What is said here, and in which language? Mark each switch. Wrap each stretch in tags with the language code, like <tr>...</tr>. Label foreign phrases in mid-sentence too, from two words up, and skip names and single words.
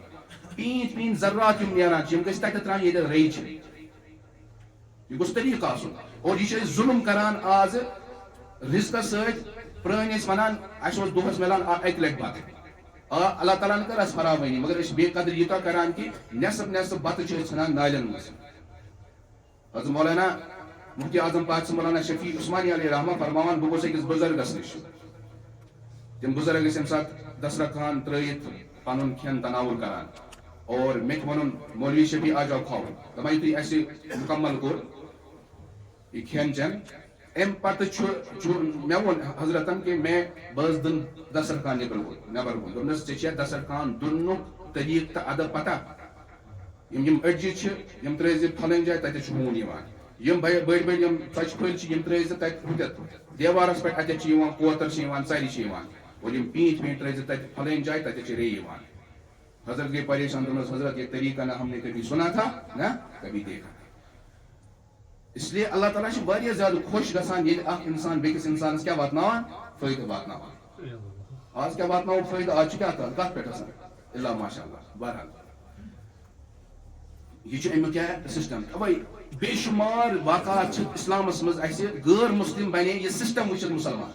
<ks>پیٖنٛتۍ پیٖنٛتۍ ذرات یِم نیران چھِ یِم گٔژھۍ تتٮ۪تھ ترٛاوٕنۍ ییٚتٮ۪تھ ریٚیہِ چھِ. یہِ گوٚژھ طریٖقہٕ آسُن. اور یہِ چھِ أسۍ ظُلم کران آز رزقس سۭتۍ. پرٛٲنۍ ٲسۍ ونان اسہِ اوس دۄہس مِلان اکہِ لٹہِ بتہٕ. اللہ تعالیٰ ہن کٔر اسہِ فراوٲنی مگر أسۍ چھِ بے قدر یوٗتاہ کران کہ نٮ۪صف نٮ۪صف بتہٕ چھِ أسۍ ژھٕنان نالین منٛز. حضرت مولانا مفتی اعظم پاک سے مولانا شفیع عثمانی علیہ رحمہ فرماوان بہٕ گوٚژھ أکِس بُزرگس نِش. تِم بُزرگ ٲسۍ ییٚمہِ ساتہٕ دسترخوان ترٲیِتھ پنُن کھٮ۪ن تناوُل کران. اور مےٚ تہِ ووٚنُن مولوی شفیع</ks> <ur>آ جاو</ur> <ks>کھاوُن. دپان یُتھُے اَسہِ مُکمل کوٚر یہ کھٮ۪ن چٮ۪ن امہِ پتہٕ چھُ مےٚ ووٚن حضرتن کہ بہٕ ٲسٕس دِن دسترخوان نٮ۪بر کُن. دوٚپنس ژےٚ چھےٚ دسترخوان دُننُک طریٖقہٕ تہٕ ادب پتہ. یِم أڑجہِ چھِ یِم ترٛٲے زِ پھلٲنۍ جایہِ تتٮ۪تھ چھُ ہوٗن یِوان. یِم بٔڑۍ بٔڑۍ یِم ژۄچہِ پھٔلۍ چھِ یِم ترٛٲے زِ تتہِ ہُتٮ۪تھ دیوارس پٮ۪ٹھ اتٮ۪تھ چھِ یِوان کوتر چھِ یِوان ژرِ چھِ یِوان. اور یِم پیٖنٛتۍ پیٖنٛتۍ ترٛٲے زِ تتہِ پھلٲنۍ جایہِ تتٮ۪تھ چھِ ریٚیہِ یِوان. حضرت گٔے پریشان دوٚپنس</ks> <ur>حضرت یہ طریقہ نہ ہم نے کبھی سنا تھا نہ کبھی دیکھا.</ur> <ks>اس لیے اللہ تعالیٰ چھُ واریاہ زیادٕ خۄش گژھان ییٚلہِ اکھ انسان بیٚکِس انسانس کیٛاہ واتناوان فٲیدٕ واتناوان. آز کیٛاہ واتناوو فٲیدٕ آز چھُ کیٛاہ کتھ پٮ۪ٹھ آسان اللہ ماشاء اللہ. بہرحال یہ چھُ امیُک کیٛاہ سسٹم. اوے بے شُمار واقعات چھِ اسلامس منٛز اسہِ غٲر مسلم بنے یہِ سسٹم وٕچھِتھ مُسلمان.</ks>